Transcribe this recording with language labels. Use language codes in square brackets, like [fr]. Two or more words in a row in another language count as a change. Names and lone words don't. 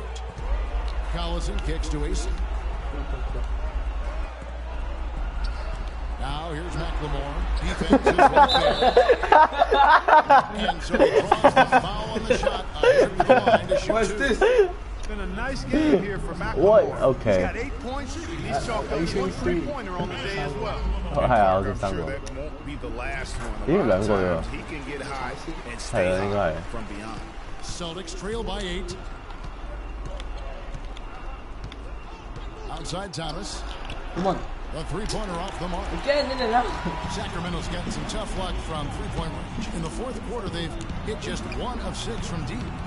[en] Collison kicks to AC. Now here's McLemore. Defense is right there. And so he draws the foul on the shot. Here to the line to shoot. What's this? It's been a nice game here for McLemore. What? Okay. He's got 8 points. He's chalked up 1 3-pointer on the day as well. [yue] 係啊，我哋三個。咦，兩個啫喎。係啊，應該係。 [en] Celtics trail by 8. Outside Thomas. Come on. A three-pointer off the mark. Again, in and out. Sacramento's getting some tough luck from three-point range. In the fourth quarter, they've hit just 1 of 6 from deep.